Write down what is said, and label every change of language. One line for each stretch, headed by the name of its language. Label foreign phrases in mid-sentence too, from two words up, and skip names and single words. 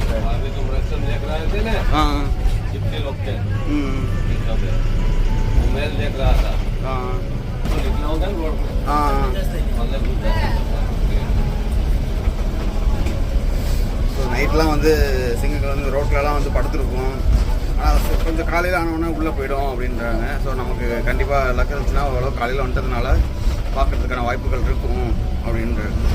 Hindi: अभी तुम रस्ते देख रहे थे ना, हाँ कितने लोग थे, वो मेल देख रहा था, हाँ तो निकला होगा रोड पे, हाँ मतलब
Tamil: ஸோ நைட்லாம் வந்து சிங்கங்கள் வந்து ரோட்லலாம் வந்து படுத்துருக்கும். ஆனால் கொஞ்சம் காலையில் ஆனவுடனே உள்ளே போயிடும் அப்படின்றாங்க. ஸோ நமக்கு கண்டிப்பாக லக் இருந்துச்சுன்னா ஓரளவு காலையில் வந்துட்டதுனால பார்க்கறதுக்கான வாய்ப்புகள் இருக்கும் அப்படின்றாங்க.